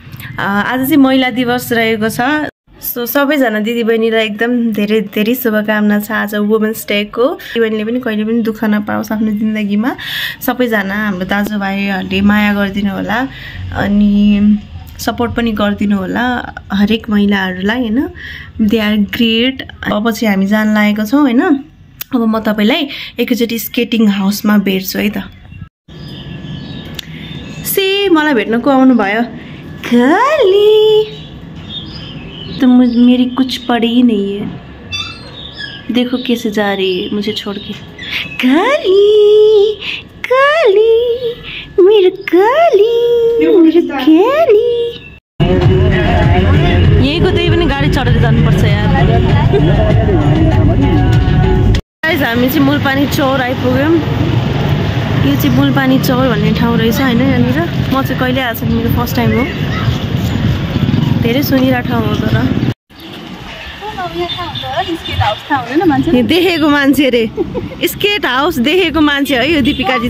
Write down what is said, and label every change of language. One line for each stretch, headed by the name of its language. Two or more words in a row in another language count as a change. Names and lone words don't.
Nepali: आज चाहिँ महिला दिवस रहेको छ सो सबैजना दिदीबहिनीलाई एकदम धेरै धेरै शुभकामना छ आज
English: women's day
Nepali: दिदीबहिनीले पनि कहिले पनि दुःख नपाओस् आफ्नो जिन्दगीमा सबैजना हाम्रो दाजुभाइहरूले माया गरिदिनु होला अनि सपोर्ट पनि गरिदिनु होला हरेक महिलाहरूलाई हैन
English: they are great
Nepali: अब चाहिँ हामी जान लागेको छौँ हैन अब म तपाईलाई एकैचोटि
English: skating house
Nepali: भेट्छु है त मलाई भेट्न को आउनु भयो
Hindi: काली तो मेरी कुछ पड़ी ही नहीं है देखो कैसे जा रही है मुझे छोड़ के काली काली मेरी काली मेरी काली
Nepali: यहीँको त्यही पनि गाडी चढेर जानुपर्छ यार। गाइस हामी चाहिँ मुलपानी चौर आइपुग्यौँ। यो चाहिँ मुलपानी चौर भन्ने ठाउँ रहेछ होइन यहाँनिर। म चाहिँ कहिले आएको छैन, मेरो
English: first time
Nepali: हो। धेरै सुनिरहेको ठाउँ हो तर देखेको मान्छे अरे
English: skate house
Nepali: देखेको मान्छे है यो दीपिका दिदी।